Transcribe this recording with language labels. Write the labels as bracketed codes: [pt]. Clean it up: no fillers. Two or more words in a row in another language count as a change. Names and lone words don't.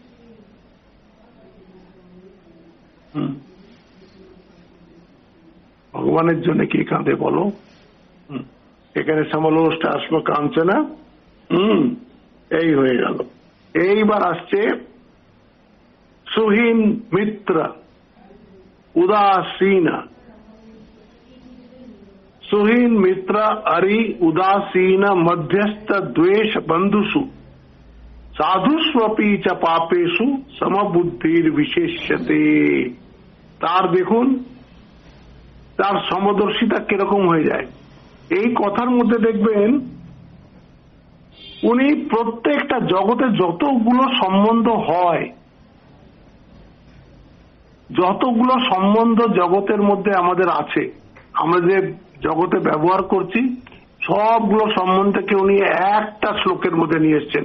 [bn] ভগবানের জন্য কে কাঁদে বলো? এখানে [sa] সমলোষ্ট আশ্ম কাঞ্চনা, [bn] এই হয়ে গেল। এইবার আসছে [sa] সুহীন মিত্র উদাসীনা। सुहीन मित्र अरि उदासीन मध्यस्थ द्वेष बंधुषु साधुष्वपि च पापेषु समबुद्धिर विशेष्यते। [bn] তার দেখুন তার সমদর্শিতা কিরকম হয়ে যায়। এই কথার মধ্যে দেখবেন উনি প্রত্যেকটা জগতে যতগুলো সম্বন্ধ হয়, যতগুলো সম্বন্ধ জগতের মধ্যে আমাদের আছে, আমরা যে জগতে ব্যবহার করছি, সবগুলো সম্বন্ধকে উনি একটা শ্লোকের মধ্যে নিয়ে এসছেন।